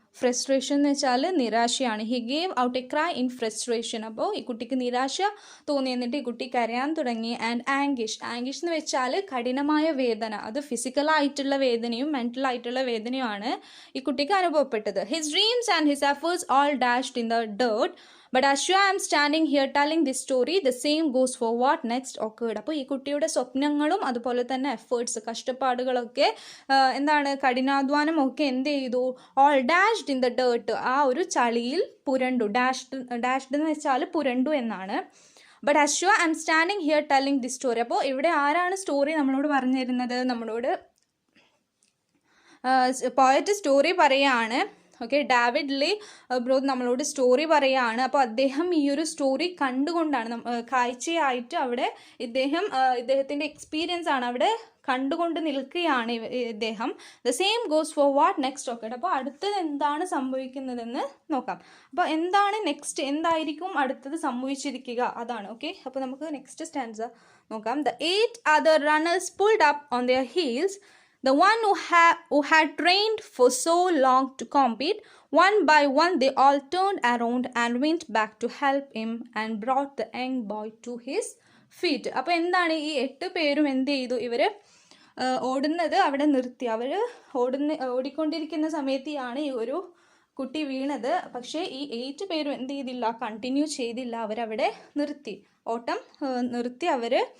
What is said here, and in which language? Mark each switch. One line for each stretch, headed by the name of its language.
Malayalam: Frustration എന്ന് വെച്ചാൽ നിരാശയാണ്.
English: He gave out a cry in frustration.
Malayalam: അപ്പോൾ ഈ കുട്ടിക്ക് നിരാശ തോന്നി, എന്നിട്ട് ഈ കുട്ടി കരയാൻ തുടങ്ങി. ആൻഡ് ആംഗിഷ് എന്ന് വെച്ചാൽ കഠിനമായ വേദന. അത് ഫിസിക്കലായിട്ടുള്ള വേദനയും മെൻ്റലായിട്ടുള്ള വേദനയുമാണ് ഈ കുട്ടിക്ക് അനുഭവപ്പെട്ടത്.
English: His dreams and his efforts all dashed in the dirt. But as I am standing here telling this story, the same goes for what next occurred.
Malayalam: അപ്പോൾ ഈ കുട്ടിയുടെ സ്വപ്നങ്ങളും അതുപോലെ തന്നെ എഫേർട്സ്, കഷ്ടപ്പാടുകളൊക്കെ എന്താണ്, കഠിനാധ്വാനം ഒക്കെ എന്ത് ചെയ്തു,
English: all dashed in the dirt,
Malayalam: ആ ഒരു ചളിയിൽ പുരണ്ടു. ഡാഷ്ഡ് എന്ന് വെച്ചാൽ പുരണ്ടു എന്നാണ്.
English: But as I am standing here telling this story.
Malayalam: അപ്പോൾ ഇവിടെ ആരാണ് സ്റ്റോറി നമ്മളോട് പറഞ്ഞു തരുന്നത്? നമ്മളോട് പോയറ്റ് സ്റ്റോറി പറയാണ്. ഓക്കെ, ഡേവിഡ് ലീ ബ്രോത്ത് നമ്മളോട് സ്റ്റോറി പറയുകയാണ്. അപ്പോൾ അദ്ദേഹം ഈ ഒരു സ്റ്റോറി കണ്ടുകൊണ്ടാണ്, കാഴ്ചയായിട്ട് അവിടെ ഇദ്ദേഹത്തിൻ്റെ എക്സ്പീരിയൻസ് ആണ്, അവിടെ കണ്ടുകൊണ്ട് നിൽക്കുകയാണ് ഇദ്ദേഹം.
English: The same goes for what next okay.
Malayalam: അപ്പോൾ അടുത്തത് എന്താണ് സംഭവിക്കുന്നതെന്ന് നോക്കാം. അപ്പോൾ എന്താണ് നെക്സ്റ്റ്, എന്തായിരിക്കും അടുത്തത് സംഭവിച്ചിരിക്കുക, അതാണ്. ഓക്കെ, അപ്പോൾ നമുക്ക് നെക്സ്റ്റ് സ്റ്റാൻസ നോക്കാം.
English: The 8 other runners pulled up on their heels. The one who had trained for so long to compete, one by one they all turned around and went back to help him and brought the young boy to his feet.
Malayalam: അപ്പോൾ എന്താണ്, ഈ 8 പേരും എന്ത് ചെയ്തു, ഇവർ ഓടുന്നത് അവിടെ നിർത്തി. അവർ ഓടിക്കൊണ്ടിരിക്കുന്ന സമയത്താണ് ഈ ഒരു കുട്ടി വീണത്. പക്ഷേ ഈ 8 പേരും എന്ത് ചെയ്തില്ല, കണ്ടിന്യൂ ചെയ്തില്ല, അവരവിടെ നിർത്തി, ഓട്ടം നിർത്തി അവർ.